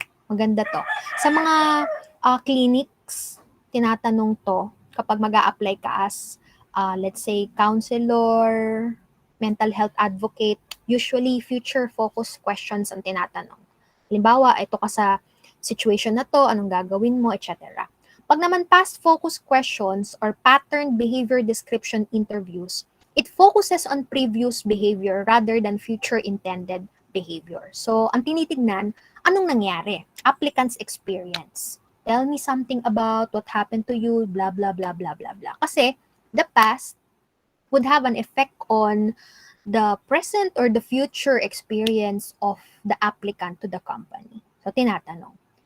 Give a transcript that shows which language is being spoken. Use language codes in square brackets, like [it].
[tl] Maganda to. Sa mga clinics, tinatanong to kapag mag-a-apply ka as, [en] let's say, [tl] counselor, mental health advocate, usually future focus questions ang tinatanong. Halimbawa, ito ka sa situation na to, anong gagawin mo, etc. Pag naman [en] past focus questions or pattern behavior description interviews, it focuses on previous behavior rather than future intended behavior. [tl] So, ang tinitignan, anong nangyari? [en] Applicant's experience. Tell me something about what happened to you, blah, blah, blah, blah, blah, blah. Kasi, the past would have an effect on the present or the future experience of the applicant to the company. [tl] So, tinatanong.